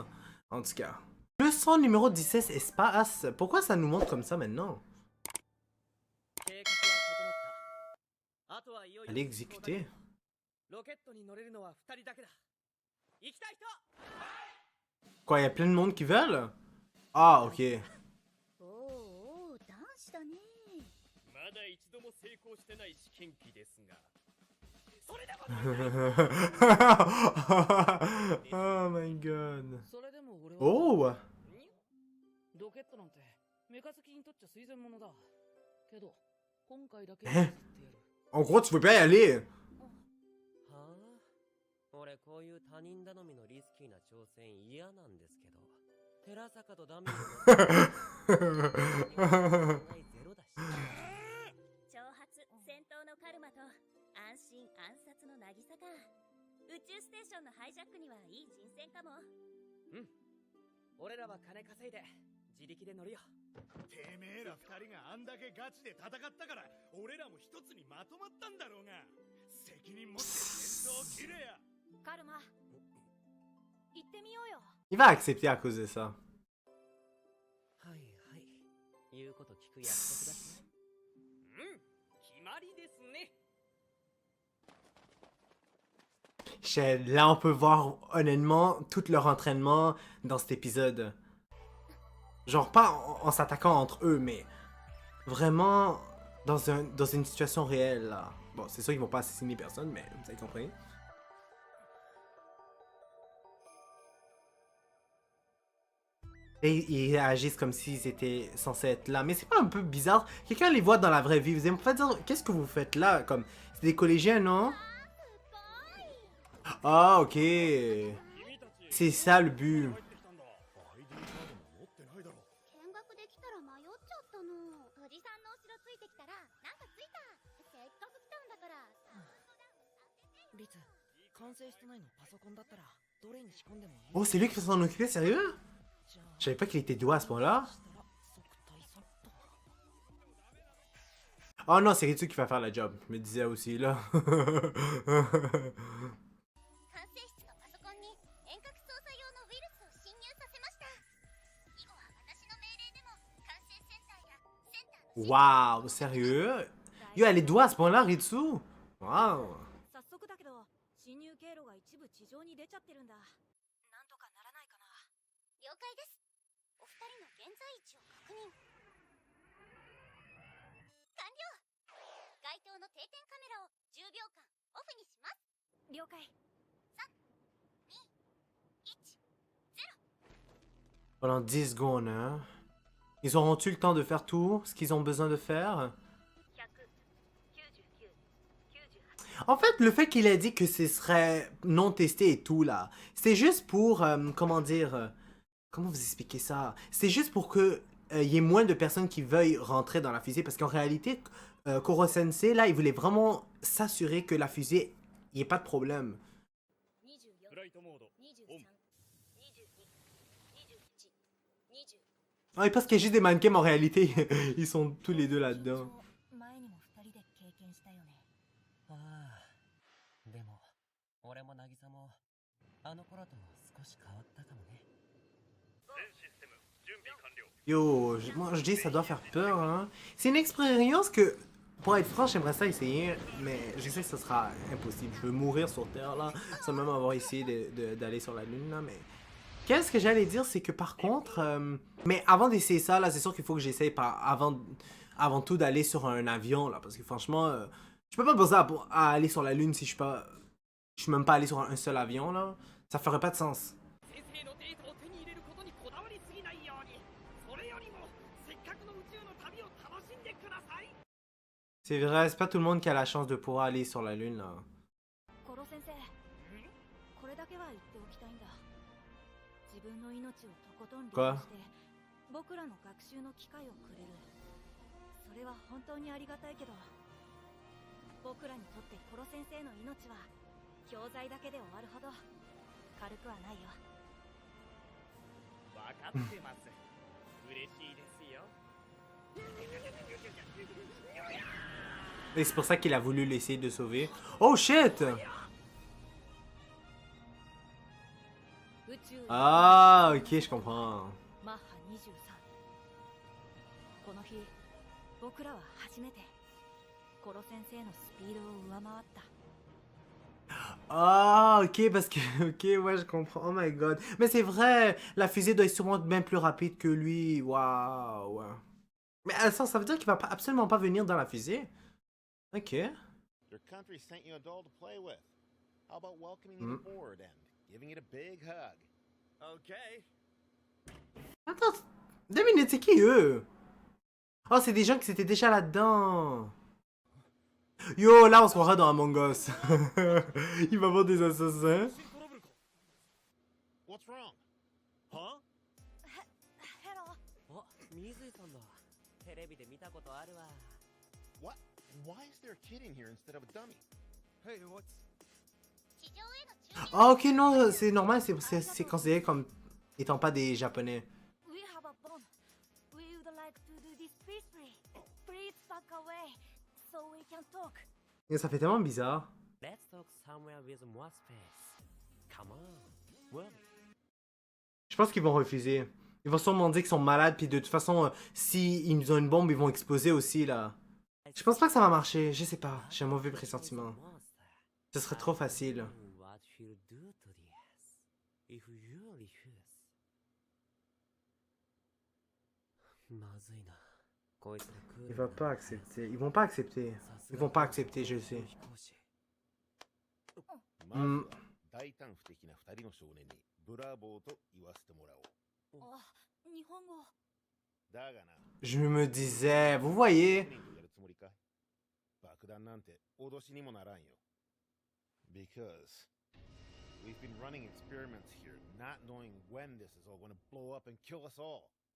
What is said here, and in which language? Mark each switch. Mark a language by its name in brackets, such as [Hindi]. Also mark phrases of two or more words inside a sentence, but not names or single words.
[French] En tout cas. Leçon numéro 17, espace. Pourquoi ça nous montre comme ça maintenant? Allez exécuter. Quoi, il y a plein de monde qui veulent? Ah, ok. [Japanese] おお、男子だね。まだ一度も成功してない試験機ですが。 [English] Oh my god. Oh! [Japanese] ロケットなんてメカ好きにとっちゃ推薦物だ。けど今回だけ [French] En gros, tu peux pas y aller. [Japanese] はあ、俺こういう他人頼みのリスキーな挑戦嫌なんですけど、寺坂とダミーのゼロだし。挑発、戦闘のカルマと安心暗殺の渚か。宇宙ステーションのハイジャックにはいい人選かも。うん。俺らは金稼いで自力で乗るよ。てめえら二人があんだけガチで戦ったから俺らも一つにまとまったんだろうが。責任持って戦争を切れや。カルマ、行ってみようよ。 [French] Il va accepter à cause de ça. [Japanese] はいはい、言うこと聞く約束だしね。うん、決まりですね。 [French] Là, on peut voir honnêtement tout leur entraînement dans cet épisode. Genre pas en s'attaquant entre eux, mais vraiment dans une situation réelle. Là. Bon, c'est sûr qu'ils vont pas assassiner personne, mais vous avez compris. Et ils agissent comme s'ils étaient censés être là. Mais c'est pas un peu bizarre? Quelqu'un les voit dans la vraie vie. Vous allez me dire, qu'est-ce que vous faites là? Comme, c'est des collégiens, non? Ah, ok. C'est ça le but. [Japanese] 見学できたら迷っちゃったの。おじさんの後ろついてきたらなんかついた。せっかく来たんだから。リツ、完成してないのパソコンだったらどれに仕込んでもいい？ [French] Oh, c'est lui qui va s'en occuper, sérieux? Je savais pas qu'il était doué à ce point-là. Oh non, c'est Ritsu qui va faire le job. Je me disais aussi, là. [Japanese] 管制室のパソコンに遠隔操作用のウイルスを侵入させました。以後は私の命令でも管制センターやセンターの [French] Waouh, sérieux? Yo, elle est douée à ce point-là, Ritsu? Waouh. [Japanese] 早速だけど侵入経路が一部地上に出ちゃってるんだ。なんとかならないかな。了解です。お二人の現在位置を確認。完了。該当の定点カメラを10秒間オフにします。了解。3、2、1、0。 [French] Pendant 10 secondes, hein. Ils auront-tu le temps de faire tout ce qu'ils ont besoin de faire? En fait, le fait qu'il ait dit que ce serait non testé et tout, là, c'est juste pour, comment dire, comment vous expliquer ça? C'est juste pour que y ait moins de personnes qui veuillent rentrer dans la fusée, parce qu'en réalité, Koro Sensei, là, il voulait vraiment s'assurer que la fusée, il n'y ait pas de problème. [Japanese] フライトモードオン。 [French] Ah, ils pensent qu'il y a juste des mannequins, mais en réalité, ils sont tous les deux là-dedans. [Japanese] 前にも2人で経験したよね。ああ。でも、俺も渚も、あの頃と少し変わったかもね。 [French] Yo, moi je dis ça doit faire peur, hein. C'est une expérience que, pour être franc, j'aimerais ça essayer, mais je sais que ce sera impossible. Je veux mourir sur Terre, là, sans même avoir essayé d'aller sur la Lune, là, mais... Qu'est-ce que j'allais dire, c'est que par contre... mais avant d'essayer ça, là, c'est sûr qu'il faut que j'essaye avant tout d'aller sur un avion, là, parce que franchement, je peux pas penser à aller sur la Lune si je suis pas... Je suis même pas allé sur un seul avion, là. Ça ferait pas de sens. [Japanese] 先生のデータを手に入れることにこだわりすぎないように。それよりもせっかくの宇宙の旅を楽しんでください。 [French] C'est vrai, c'est pas tout le monde qui a la chance de pouvoir aller sur la Lune, là. [Japanese] コロ先生、これだけは言っておきたいんだ。自分の命をとことん利用して僕らの学習の機会をくれる。それは本当にありがたいけど、僕らにとってコロ先生の命は教材だけで終わるほど軽くはないよ。分かってます。嬉しいですよ。 [French] Et c'est pour ça qu'il a voulu l'essayer de sauver. [English] Oh shit! [Japanese] 宇宙 [French] Ah, ok, je comprends. [Japanese] マッハ23。この日、僕らは初めてコロ先生のスピードを上回った。 [French] Ah, ok, parce que... Ok, ouais, je comprends. [English] Oh my god. [French] Mais c'est vrai, la fusée doit être sûrement bien plus rapide que lui. Waouh. Mais ça veut dire qu'il va absolument pas venir dans la fusée? Ok. [English] Your country sent you a doll to play with. How about welcoming it aboard and giving it a big hug? Okay. [French] Attends, 2 minutes, c'est qui eux? Oh, c'est des gens qui étaient déjà là-dedans. Yo, là, on se croira dans Among Us. Il va avoir des assassins. [English] What's wrong? [Japanese] はヘロ、あ、水井さんだ。テレビで見たことあるわ。 [English] What? Why is there a kid in here instead of a dummy? Hey, what's... [Japanese] 地上への注意。 [French] Ah, ok, non, c'est normal, c'est considéré comme étant pas des japonais. [English] We have a bomb. We would like to do this peacefully. Please back away so we can talk. [French] Et ça fait tellement bizarre. [English] Let's talk somewhere with more space. Come on. Well, [French] Je pense qu'ils vont refuser. Ils vont sûrement dire qu'ils sont malades, puis de toute façon, si ils nous ont une bombe, ils vont exploser aussi, là. Je pense pas que ça va marcher, je sais pas. J'ai un mauvais pressentiment. Ce serait trop facile. [English] What you'll do to this if you refuse. [Japanese] まずいな。こいつらクール [French] Il va pas accepter. Ils vont pas accepter. Ils vont pas accepter, je sais. [Japanese] まずは大胆不敵な二人の少年にブラボーと言わせてもらおう。あ、日本語。だがな、 [French] Je me disais, vous voyez. [Japanese] トレーニングやるつもりか？爆弾なんて脅しにもならんよ。 [English] Because we've been running experiments here, not knowing when this is all going to blow up and kill us all.